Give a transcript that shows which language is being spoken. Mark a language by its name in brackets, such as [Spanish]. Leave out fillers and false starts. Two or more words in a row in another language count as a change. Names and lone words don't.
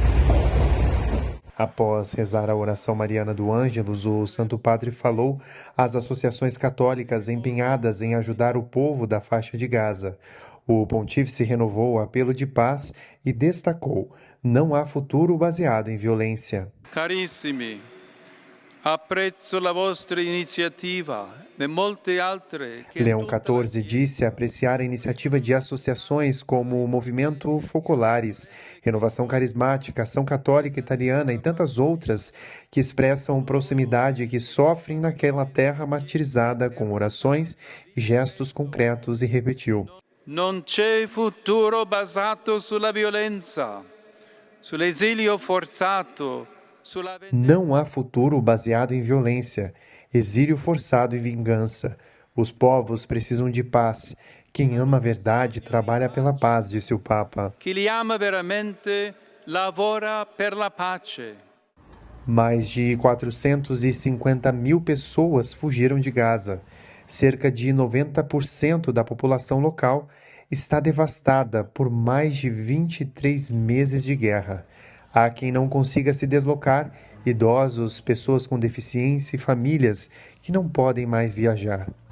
[Portuguese] Após rezar a oração mariana do Ângelus, o Santo Padre falou às associações católicas empenhadas em ajudar o povo da faixa de Gaza. O pontífice renovou o apelo de paz e destacou: não há futuro baseado em violência. [Italian] Carissimi, apprezzo la vostra iniziativa. [Portuguese] Leão XIV disse apreciar a iniciativa de associações como o Movimento Focolares, Renovação Carismática, Ação Católica Italiana e tantas outras que expressam proximidade e que sofrem naquela terra martirizada com orações e gestos concretos, e repetiu: [Italian] Non c'è futuro basato sulla violenza, sull'esilio forzato. [Portuguese] Não há futuro baseado em violência, exílio forçado e vingança. Os povos precisam de paz. Quem ama a verdade trabalha pela paz, disse o Papa. [Italian] Chi li ama veramente lavora per la pace. [Portuguese] Mais de 450 mil pessoas fugiram de Gaza. Cerca de 90% da população local está devastada por mais de 23 meses de guerra. Há quem não consiga se deslocar, idosos, pessoas com deficiência e famílias que não podem mais viajar.